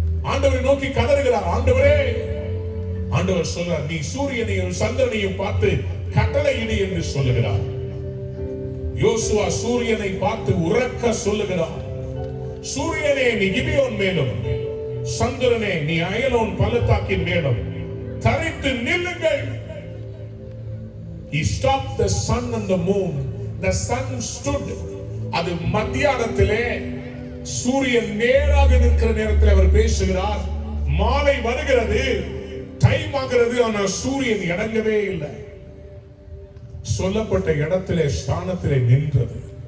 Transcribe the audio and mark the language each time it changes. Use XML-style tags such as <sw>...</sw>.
<ta>ஆண்டவரை நோக்கி கதறுகிறார். ஆண்டவரே, ஆண்டவர் சொல்றார், நீ சூரியனையும் சந்திரனையும் பார்த்து கட்டளையிடு என்று சொல்லுகிறார். யோசுவா சூரியனை பார்த்து உறக்க சொல்லுகிறார், சூரியனே நீ கிபியோன் மேலும், சந்திரனே நீ அயலோன் பள்ளத்தாக்கின் மேலும் தரித்து நில்லுங்கள்.</ta> <en>He stopped the sun and the moon. The sun stood.</en> <ta>அது மத்தியானத்திலே சூரியன் நேராக நிற்கிற நேரத்தில் அவர் பேசுகிறார். மாலை வருகிறது, டைம் ஆகிறது, ஆனால் சூரியன் இறங்கவே இல்லை. சொல்லப்பட்ட இடத்திலே ஸ்தானத்திலே நின்றது.</ta>